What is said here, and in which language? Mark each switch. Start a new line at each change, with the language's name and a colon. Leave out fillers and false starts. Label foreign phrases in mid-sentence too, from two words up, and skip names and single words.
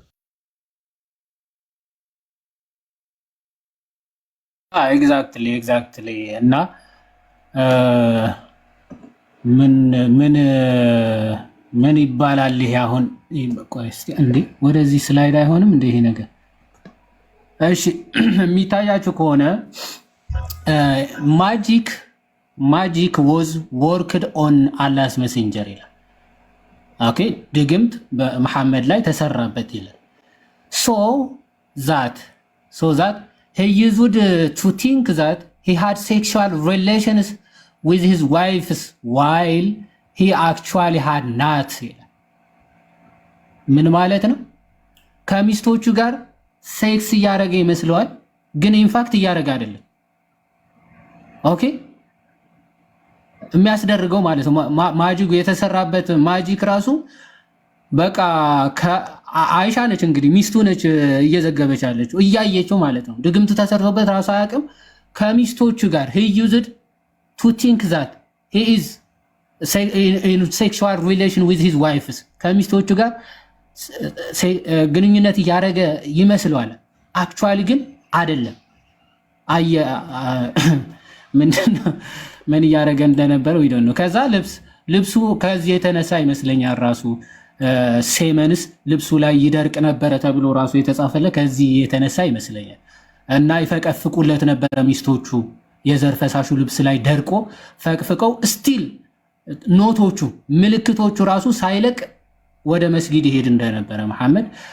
Amharic: ኤግዛክትሊ እና ምን ይባላል ይሄ አሁን ቆይ እስቲ እንዴ ወደዚህ ስላይድ አይሆንም እንዴ ይሄ ነገር እሺ የሚታያችሁ ከሆነ ማጂክ
English: was worked on Allah's messenger
Amharic: ይላል። ኦኬ ድግምት በመሐመድ ላይ ተሰራበት ይላል።
English: so that he used to think that he had sexual relations with his wives while he actually had not
Amharic: ይላል። ምን ማለት ነው? ከሚስቶቹ ጋር ሴክስ እያደረገ ይመስለዋል፣ ግን
English: in fact
Amharic: እያደረገ አይደለም። ኦኬ የሚያስደርገው ማለት ነው ማጂክ የተሰራበት ማጂክ ራሱ በቃ አይሻ ነች እንግዲህ ሚስቱ ነች እየዘገበች ያለችው እያየችው ማለት ነው። ድግምት ተሰርቶበት ራሱ አያውቅም። ከሚስቶቹ ጋር
English: he used to think that he is in sexual relation with his wives
Amharic: ከሚስቶቹ ጋር ግንኙነት እያደረገ ይመስለዋል። አክቹዋሊ ግን አይደለም። ምን እያደረገ እንደነበረ ወይ ነው። ከዛ ልብሱ ከዚህ የተነሳ ይመስለኛል ራሱ ሴመንስ ልብሱ ላይ ይደርቅ ነበረ ተብሎ ራሱ የተጻፈለ ከዚህ የተነሳ ይመስለኛል። እና ይፈቀፍቁለት ነበረ ሚስቶቹ የዘር ፈሳሹ ልብስ ላይ ደርቆ ፈቅፍቀው ስቲል ኖቶቹ ምልክቶቹ ራሱ ሳይለቅ ወደ መስጊድ ይሄድ እንደነበረ መሐመድ